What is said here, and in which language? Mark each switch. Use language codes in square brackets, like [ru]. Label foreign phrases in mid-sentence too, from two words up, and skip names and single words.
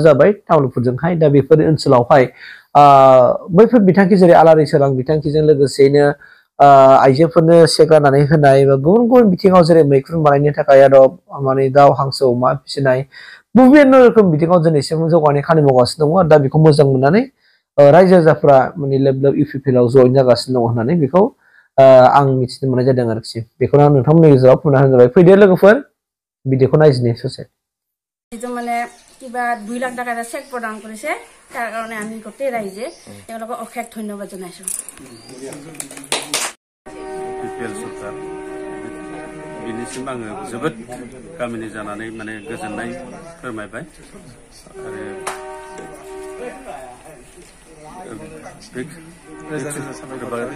[brx] जाबाय तामुलपुरजोंहाय दा बेफोर ओनसोलावहाय बैफोर बिथांखि जेरै आलारि सोरां बिथांखिजों लोगोसेनो आइजोफोरनो सेक राननानै होनाय बा गुबुन गुबुन बिथिङाव जेरै मैखुन बानायनो थाखाय आदब माने दाउ हांसो अमा फिसिनाय বিভিন্ন रोखोम बिथिङाव दिनैसिम जौगानाय खामानि मावगासिनो दङ दा बेखौ मोजां मोननानै रायजो राजाफ्रा माने लेब इउपिपिएलआव जइन जागासिनो दङ होननानै बेखौ आं मिथिनो मोननाय जादों आरोखि बेखौनो आं नोंथांमोननि गेजेराव फोरमायना होनो जाबाय फैदो लोगोफोर भिडिअखौ नायजिनि ससे [as] মানে কিবা 2 লাখ টাকা চেক প্ৰদান কৰিছে তাৰ কাৰণে আমি গোটেই ৰাইজে তেওঁলোকক অশেষ ধন্যবাদ জনাইছো [brx] इउपिपिएल सरकार बिनिसिम आङो जोबोद गामिनि जानानै माने गोजोननाय फोरमायबाय आरो